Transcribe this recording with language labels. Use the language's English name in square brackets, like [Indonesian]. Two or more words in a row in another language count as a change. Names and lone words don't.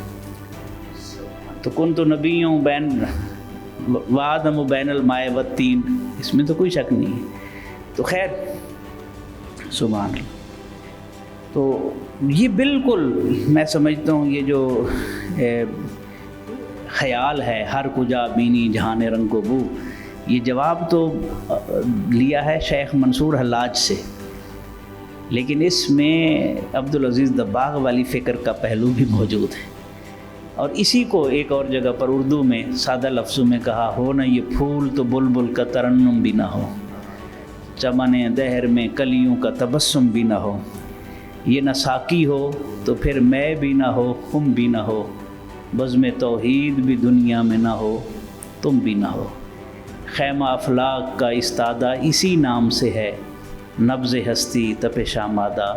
[Urdu] تو [Arabic] کن تو نبیوں بین وآدم و بین الماء والتین، [Urdu] اس میں تو کوئی شک نہیں ہے۔ تو خیر، [Arabic] سبحان اللہ۔ [Urdu] تو یہ بالکل میں سمجھتا ہوں یہ جو خیال ہے، [Persian] ہر کجا بینی جہان رنگ و بو، [Urdu] یہ جواب تو لیا ہے شیخ منصور حلاج سے، لیکن اس میں عبدالعزیز دباغ والی فکر کا پہلو بھی موجود ہے اور اسی کو ایک اور جگہ پر اردو میں سادہ لفظوں میں کہا، ہو نہ یہ پھول تو بلبل کا ترنم بھی نہ ہو، چمن دہر میں کلیوں کا تبسم بھی نہ ہو، یہ نہ ساقی ہو تو پھر میں بھی نہ ہو، خم بھی نہ ہو، بزم توحید بھی دنیا میں نہ ہو، تم بھی نہ ہو، خیمہ افلاک کا استادہ اسی نام سے ہے، نبض ہستی تپش آمادہ۔